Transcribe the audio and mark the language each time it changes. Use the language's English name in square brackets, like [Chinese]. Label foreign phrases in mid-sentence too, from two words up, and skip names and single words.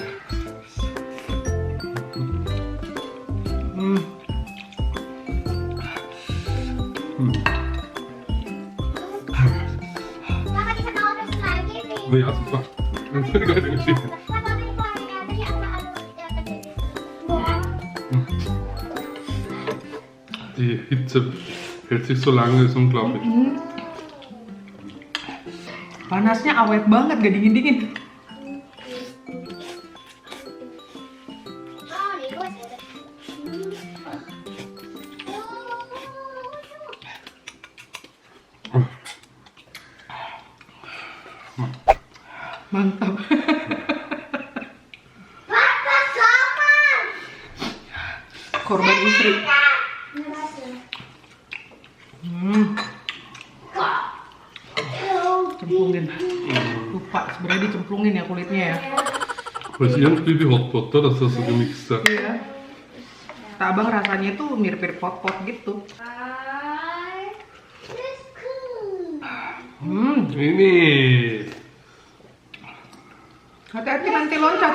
[German] Ja, super. Geile Geschichte. Die Hitze hält sich so lange, ist unglaublich. [Indonesian] Panasnya awet banget, gak dingin-dingin. Mantap. Korban istri. Cemplungin. Lupa, sebenarnya dicemplungin ya kulitnya ya. [German] Das ist irgendwie wie Hotpot, oder? Das hast du gemixt. [Indonesian] Iya. Kata abang rasanya tuh mirip-mirip pot-pot gitu. Ini. Hati-hati nanti loncat.